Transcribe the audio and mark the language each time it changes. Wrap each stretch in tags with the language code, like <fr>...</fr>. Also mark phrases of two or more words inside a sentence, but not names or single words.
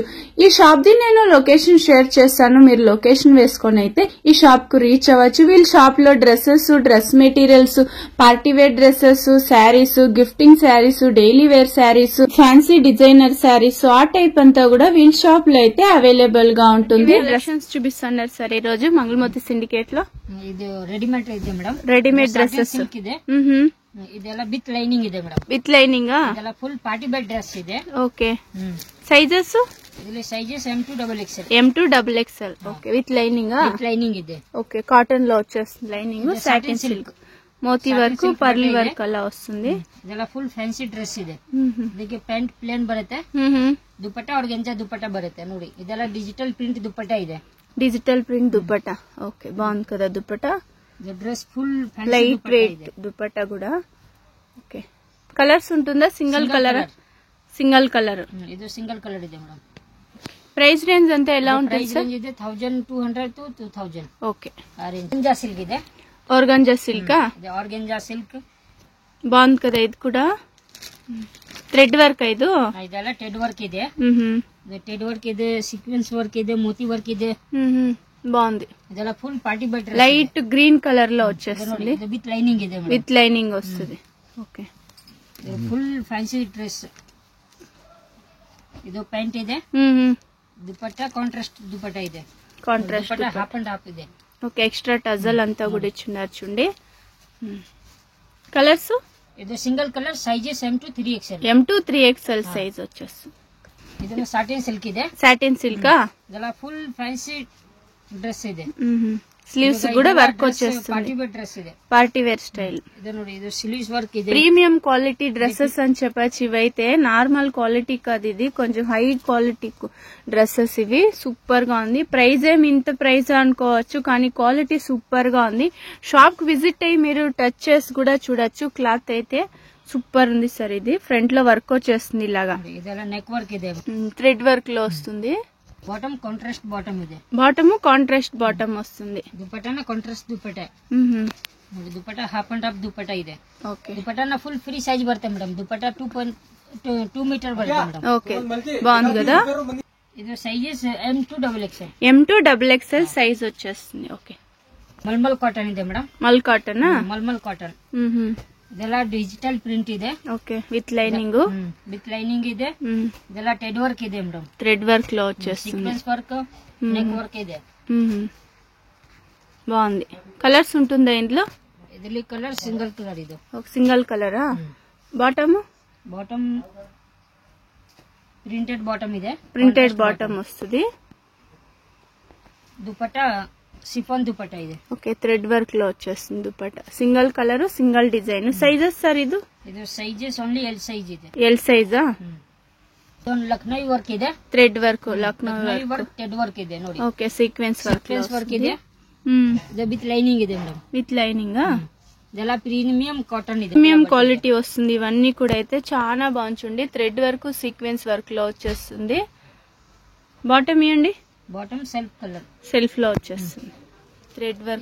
<te>ఈ షాప్ ది నేను</te> <en>location share</en> <te>చేస్తాను, మీరు లొకేషన్ వేసుకొని అయితే ఈ షాప్ కు రీచ్ అవ్వచ్చు. వీళ్ళ షాప్ లో</te> <en>dresses, dress materials, party wear dresses, sarees, gifting sarees, daily wear sarees, fancy designer sarees,</en> <te>ఆ టైప్ అంతా కూడా వీళ్ళ షాప్ లో అయితే అవైలబుల్ గా ఉంటుంది. డ్రెస్సెస్ చూపిస్తున్నారు సార్ ఈ రోజు మంగళమూర్తి సిండికేట్ లో.</te> <kn>ಇದು ರೆಡಿಮೇಡ್ ಇದೆ ಮೇಡಮ್,</kn> <en>readymade dresses</en> <kn>ಇದೆ. ಇದೆಲ್ಲ</kn> <en>with lining</en> <kn>ಇದೆ ಮೇಡಮ್,</kn> <en>with lining.</en> <kn>ಇದೆಲ್ಲ</kn> <en>full party wear dress</en> <kn>ಇದೆ.</kn> <en>okay sizes</en> <kn>ಇದರಲ್ಲಿ ಸೈಜಸ್ M2XXL.</kn> <en>M2XXL. okay with lining. with lining</en> <kn>ಇದೆ.</kn> <te>ఓకే కాటన్ లో వచ్చేస్తుంది లైనింగ్.</te> <en>satin silk, moti work, pearly work</en> <te>అలా వస్తుంది.</te> <kn>ಇದೆಲ್ಲ</kn> <en>full fancy dress</en> <kn>ಇದೆ. ಇದಕ್ಕೆ</kn> <en>pant plain</en> <kn>ಬರುತ್ತೆ, ದುಪಟ್ಟ ಆರ್ಗೆಂಜಾ ದುಪಟ್ಟ ಬರುತ್ತೆ ನೋಡಿ. ಇದೆಲ್ಲ</kn> <en>digital print</en> <kn>ದುಪಟ್ಟ ಇದೆ,</kn> <en>digital print</en> <te>దుపట్టా. ఓకే బాగుంది కదా దుపట్టా.</te> <en>dress full light weight</en> <te>దుపట్టా కూడా.</te> <en>okay colours</en> <te>ఉంటుందా?</te> <en>single colour. single colour.</en> <kn>ಇದು</kn> <en>single colour</en> <kn>ಇದೆ ಮೇಡಮ್.</kn> <en>price range</en> <te>అంతా ఎలా ఉంటుంది సార్?</te> <kn>ರೇಂಜ್ ಇದೆ 1200 to 2000.</kn> <te>ఓకే</te> <en>organza silk</en> <kn>ಇದೆ.</kn> <en>organza silk.</en> <kn>ಇದು</kn> <en>organza silk</en> <te>బాగుంది కదా ఇది కూడా.</te> <en>thread work</en> <te>ಇದು.</te> <kn>ಇದೆಲ್ಲ</kn> <en>thread work</en> <kn>ಇದೆ.</kn> <en>thread work</en> <kn>ಇದೆ,</kn> <en>sequence work</en> <kn>ಇದೆ,</kn> <en>moti work</en> <kn>ಇದೆ.</kn> <te>బాగుంది.</te> <kn>ಇದೆಲ್ಲ</kn> <en>full party wear dress. light green colour</en> <te>లో వచ్చేస్తుంది.</te> <en>with lining</en> <kn>ಇದೆ ಮೇಡಮ್.</kn> <en>with lining</en> <te>వస్తుంది. ఓకే</te> <en>full fancy dress.</en> <kn>ಇದು ಪ್ಯಾಂಟ್ ಇದೆ, ದುಪಟ್ಟ ಕಾಂಟ್ರಾಸ್ಟ್ ದುಪಟ್ಟ ಇದೆ.</kn> <te>కాంట్రాస్ట్</te> <kn>ದುಪಟ್ಟ</kn> <en>half and half</en> <kn>ಇದೆ.</kn> <te>ఓకే</te> <en>extra tassel</en> <te>అంతా కూడా ఇచ్చున్నారు చూడండి. కలర్స్</te> <kn>ಇದು</kn> <en>single colour,</en> <kn>ಸೈಜಸ್ M2</kn> <te>M2 సైజ్ వచ్చేస్తుంది.</te> <kn>ಇದೆಲ್ಲ</kn> <en>satin silk</en> <kn>ಇದೆ.</kn> <en>satin silk.</en> <kn>ಇದೆಲ್ಲ</kn> <en>full fancy dress</en> <kn>ಇದೆ.</kn> <te>స్లీవ్స్ కూడా వర్క్ వచ్చేస్తుంది.</te> <en>party wear dress</en> <kn>ಇದೆ,</kn> <en>party wear style.</en> <kn>ಇದು ನೋಡಿ, ಇದು</kn> <en>sleeves work</en> <kn>ಇದೆ.</kn> <en>premium quality dresses</en> <te>అని చెప్పచ్చు. ఇవైతే</te> <en>normal quality</en> <te>కాదు, ఇది కొంచెం</te> <en>high quality dresses.</en> <te>ఇవి సూపర్ గా ఉంది. ప్రైస్ ఏమి ఇంత ప్రైస్ అనుకోవచ్చు, కానీ</te> <en>quality super</en> <te>గా ఉంది. షాప్ కి విజిట్ అయ్యి మీరు టచ్ చేసి కూడా చూడొచ్చు. క్లాత్ అయితే సూపర్ ఉంది సార్. ఇది ఫ్రంట్ లో వర్క్ వచ్చేస్తుంది ఇలాగా.</te> <kn>ಇದೆಲ್ಲ</kn> <en>neck work</en> <kn>ಇದೆ,</kn> <en>thread work</en> <te>లో వస్తుంది.</te> <en>bottom contrast bottom</en> <kn>ಇದೆ.</kn> <en>bottom contrast bottom</en> <te>వస్తుంది.</te> <kn>ದುಪಟ್ಟನ ಕಾಂಟ್ರಾಸ್ಟ್ ದುಪಟ್ಟ ನೋಡಿ. ದುಪಟ್ಟ</kn> <en>half and half</en> <kn>ದುಪಟ್ಟ ಇದೆ.</kn> <te>ఓకే</te> <kn>ದುಪಟ್ಟನ</kn> <en>full free size</en> <kn>ಬರುತ್ತೆ ಮೇಡಮ್. ದುಪಟ್ಟ 2 ಮೀಟರ್ ಬರುತ್ತೆ ಮೇಡಮ್.</kn> <te>ఓకే బాగుంది కదా.</te> <kn>ಇದು ಸೈಜಸ್ M2XXL.</kn> <te>M2XXL సైజ్ వచ్చేస్తుంది. ఓకే</te> <kn>ಮಲ್ಮಲ್ ಕಾಟನ್ ಇದೆ ಮೇಡಮ್.</kn> <te>మల్ కాటన్.</te> <kn>ಮಲ್ಮಲ್ ಕಾಟನ್. ಇದೆಲ್ಲ</kn> <en>digital print</en> <kn>ಇದೆ.</kn> <en>okay with lining. with lining</en> <kn>ಇದೆ. ಇದೆಲ್ಲ</kn> <en>thread work</en> <kn>ಇದೆ ಮೇಡಮ್.</kn> <en>thread work</en> <te>లో వచ్చేస్తుంది.</te> <en>sequence work, neck work</en> <kn>ಇದೆ.</kn> <te>బాగుంది. కలర్స్ ఉంటుందా ఇందులో?</te> <kn>ಇದರಲ್ಲಿ</kn> <en>colour single colour</en> <kn>ಇದು.</kn> <te>సింగిల్ కలరా? బాటమ్</te> <en>bottom printed bottom</en> <kn>ಇದೆ.</kn> <en>printed bottom</en> <te>వస్తుంది.</te> <kn>ದುಪಟ್ಟ సిఫాన్ దుపట్ట ಇದೆ.</kn> <te>ఓకే</te> <en>thread work</en> <te>లో వచ్చేస్తుంది దుపట్ట.</te> <en>single colour, single design.</en> <te>సైజెస్ సార్ ఇది?</te> <kn>ಇದು ಸೈಜಸ್</kn> <en>only L size</en> <kn>ಇದೆ.</kn> <te>ఎల్ సైజా?</te> <kn>ಲಕ್ನೋ ವರ್ಕ್ ಇದೆ.</kn> <en>thread work,</en> <te>లక్నో</te> <kn>ವರ್ಕ್,</kn> <en>thread work</en> <kn>ಇದೆ ನೋಡಿ.</kn> <en>okay sequence work</en> <kn>ಇದೆ. ಇದು</kn> <en>with lining</en> <kn>ಇದೆ ಮೇಡಮ್.</kn> <en>with lining.</en> <kn>ಇದೆಲ್ಲ</kn> <en>premium cotton</en> <kn>ಇದೆ.</kn> <en>premium quality</en> <te>వస్తుంది. ఇవన్నీ కూడా అయితే చాలా బాగుంటుంది.</te> <en>thread work, sequence work</en> <te>లో వచ్చేస్తుంది. బాటమ్ ఇవ్వండి.</te> <en>bottom self colour,</en> <te>సెల్ఫ్ లో వచ్చేస్తుంది.</te> <en>thread work.</en>